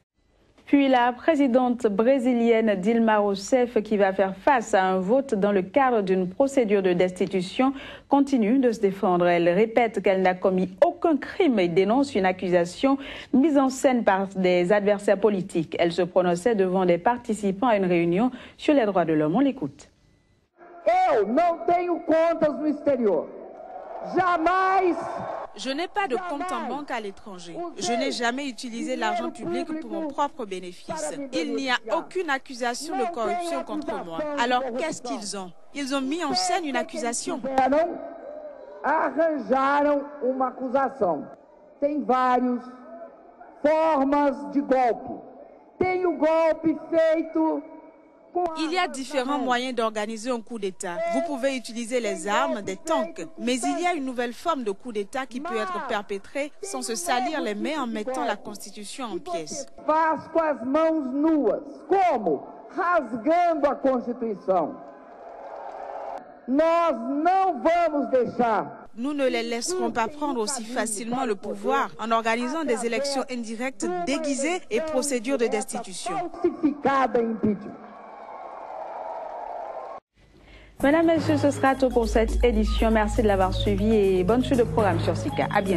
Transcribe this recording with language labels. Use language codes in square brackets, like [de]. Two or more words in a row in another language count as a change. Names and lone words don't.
[fr] Puis la présidente brésilienne Dilma Rousseff, qui va faire face à un vote dans le cadre d'une procédure de destitution, continue de se défendre. Elle répète qu'elle n'a commis aucun crime et dénonce une accusation mise en scène par des adversaires politiques. Elle se prononçait devant des participants à une réunion sur les droits de l'homme. On l'écoute. [pt] Eu não tenho contas no exterior. Jamais. [fr] Je n'ai pas de compte en banque à l'étranger. Je n'ai jamais utilisé l'argent public pour mon propre bénéfice. Il n'y a aucune accusation de corruption contre moi. Alors qu'est-ce qu'ils ont? Ils ont mis en scène une accusation. [pt] Arranjaram uma acusação. Tem várias formas de golpe. Tem o golpe feito. [fr] Il y a différents moyens d'organiser un coup d'État. Vous pouvez utiliser les armes, des tanks, mais il y a une nouvelle forme de coup d'État qui peut être perpétrée sans se salir les mains en mettant la Constitution en pièces. [pt] Faz com as mãos nuas. Como? Rasgando a Constituição. Nós não vamos deixar. [fr] Nous ne les laisserons pas prendre aussi facilement le pouvoir en organisant des élections indirectes déguisées et procédures de destitution. Mesdames, Messieurs, ce sera tout pour cette édition. Merci de l'avoir suivi et bonne suite de programme sur Sika.